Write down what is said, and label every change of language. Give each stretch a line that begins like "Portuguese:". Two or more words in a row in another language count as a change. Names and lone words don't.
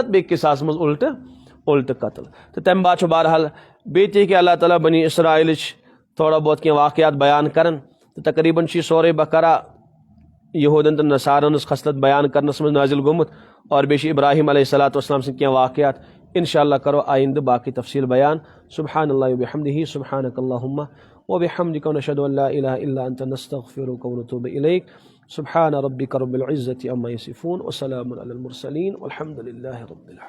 Kashmiri: بیٚیہِ قصاصس منٛز الٹہٕ قتل تہٕ تمہِ بعد چھُ بہرحال بیٚیہِ تہِ ہیٚکہِ اللہ تعالیٰ بنی اسرائیلٕچ تھوڑا بہت کینٛہہ واقعات بیان کران تہٕ تقریٖباً چھُ یہِ سورُے بقرہ یہوٗدن تہٕ نصارن ہٕنٛز خصلت بیان کرنس منٛز نازل گوٚمُت اور بیٚیہِ چھِ ابراہیم علیہ الصلوۃ والسلام سٕنٛدۍ کینٛہہ واقعات انشاء اللہ کرو آئندہ باقی تفصیل بیان
Arabic: سبحان اللہ وبحمدہ سبحانک اللہم وبحمدک ونشہد ان لا الہ الا انت نستغفرک ونتوب الیک سبحان ربک رب العزة عما یصفون وسلام علی المرسلین والحمد للہ رب العالمین.